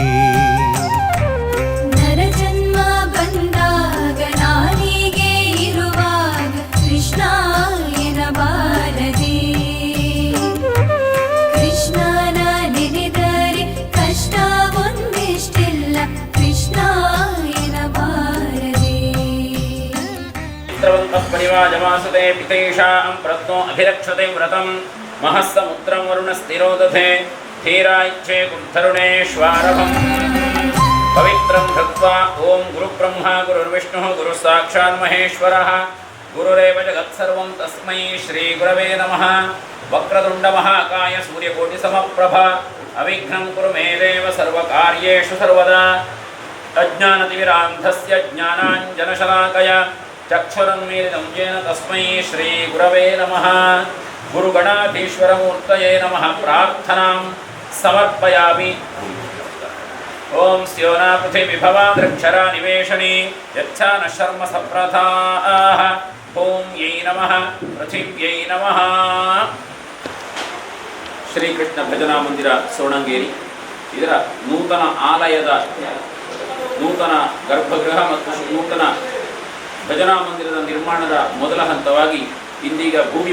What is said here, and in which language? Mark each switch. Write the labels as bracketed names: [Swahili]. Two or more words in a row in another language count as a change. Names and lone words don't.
[Kannada] ನರಜನ್ಮ ಬಂದಾಗ ನಾಲಿಗೆ ಇರುವಾಗ ಕೃಷ್ಣ ಎನ್ನಬಾರದೆ, ಕೃಷ್ಣನ ನೆನೆದರೆ ಕಷ್ಟ ಒಂದಿಷ್ಟಿಲ್ಲ ಕೃಷ್ಣ ಎನ್ನಬಾರದೆ. [Sanskrit] ಪರಿವಾಜಮಾಸತೆ ಪಿತೇಷಾಂ ಪ್ರತ್ನೋ ಅಭಿರಕ್ಷತೆ ವ್ರತಂ ಮಹಸ್ಸಮುದ್ರಂ ವರುಣಸ್ಥಿರೋದಧೆ ಧೀರಾಯಿಚ್ಛೆ ಗುರುಧರುಣೇಶ್ವಾರಭಂ ಪವಿತ್ರಂ ಧೃತ್ವಾ ಓಂ ಗುರುಬ್ರಹ್ಮ ಗುರುರ್ವಿಷ್ಣುಃ ಗುರು ಸಾಕ್ಷಾತ್ ಮಹೇಶ್ವರಃ ಗುರುರೇವ ಜಗತ್ಸರ್ವಂ ತಸ್ಮೈ ಶ್ರೀ ಗುರವೇ ನಮಃ. ವಕ್ರತುಂಡ ಮಹಾಕಾಯ ಸೂರ್ಯಕೋಟಿ ಸಮಪ್ರಭ ಅವಿಘ್ನಂ ಕುರು ಮೇ ದೇವ ಸರ್ವಕಾರ್ಯೇಷು ಸರ್ವದಾ. ಅಜ್ಞಾನತಿಮಿರಾಂಧಸ್ಯ ಜ್ಞಾನಾಂಜನಶಲಾಕಯ ಚಕ್ಷುರನ್ಮೀಲಿತಂ ಯೇನ ತಸ್ಮೈ ಶ್ರೀ ಗುರವೇ ನಮಃ. ಗುರುಗಣಾಧೀಶ್ವರಮೂರ್ತಯೇ ನಮಃ. ಪ್ರಾರ್ಥನಾಂ ಸಮರ್ಪಯಾಮಿ. ಓಂ ಸ್ಯೋನಾ ಪೃಥಿವಿಭವಾ ದೃಕ್ಷರಾ ನಿವೇಶನಿ ಯಚ್ಛಾ ನ ಶರ್ಮ ಸಪ್ರಥಾಃ. ಓಂ ಯೈ ನಮಃ ಪೃಥಿವ್ಯೈ ನಮಃ. [Kannada] ಶ್ರೀಕೃಷ್ಣ ಭಜನಾ ಮಂದಿರ ಸೋಣಂಗೇರಿ ಇದರ ನೂತನ ಆಲಯದ ನೂತನ ಗರ್ಭಗೃಹ ಮತ್ತು ನೂತನ ಭಜನಾ ಮಂದಿರದ ನಿರ್ಮಾಣದ ಮೊದಲ ಹಂತವಾಗಿ ಇಂದೀಗ ಭೂಮಿ